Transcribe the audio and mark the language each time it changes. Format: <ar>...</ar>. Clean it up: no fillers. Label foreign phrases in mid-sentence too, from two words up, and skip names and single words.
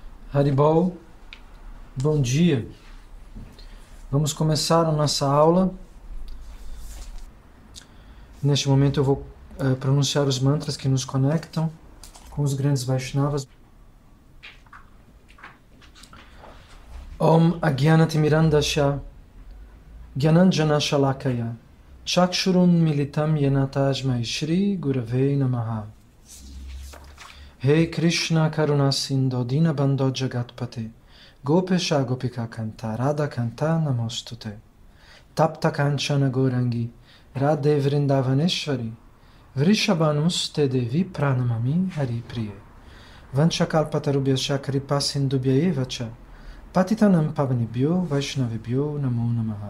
<pt>Haribol, bom dia. Vamos começar a nossa aula. Neste momento eu vou pronunciar os mantras que nos conectam com os grandes Vaishnavas.</pt> <sa>ॐ अज्ञानतिमिरान्धस्य ज्ञानाञ्जन शलाकया चक्षुरुन् मिलितं येन तस्मै श्री गुरवे नमः. हे कृष्ण करुणा सिन्धु दीनबन्धो जगत्पते गोपेश गोपिका कान्त राधा कान्त नमोस्तुते तप्त काञ्चन गोराङ्गि राधे वृन्दावनेश्वरि वृषभानुस्ते देवि प्रणमामि हरि प्रिये वाञ्छाकल्पतरुभ्यश्च कृपा सिन्धुभ्य एवच पतितानं पावनिभ्यो वैष्णविभ्यो नमो नमः.</sa>